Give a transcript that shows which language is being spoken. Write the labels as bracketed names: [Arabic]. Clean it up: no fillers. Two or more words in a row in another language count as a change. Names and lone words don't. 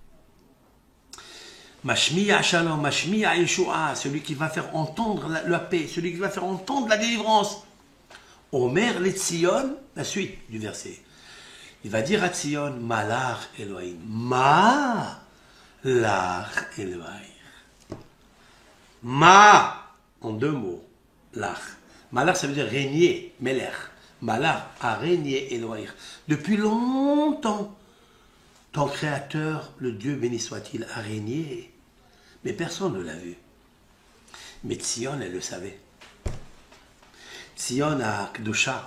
[Hebrew] משמיע שלום, משמיע ישועה, [French] celui qui va faire entendre la paix, celui qui va faire entendre la délivrance. [Hebrew] אומר לציון, [French] la suite du verset. Il va dire à Tzion, [Hebrew] מלך אלוהים. מלך אלוהים. [French] En deux mots. Lach. Malach, ça veut dire régner, Melech. Malach a régné Elohim. Depuis longtemps, ton Créateur, le Dieu béni soit-il, a régné. Mais personne ne l'a vu. Mais Tzion, elle le savait. Tzion a Kdusha.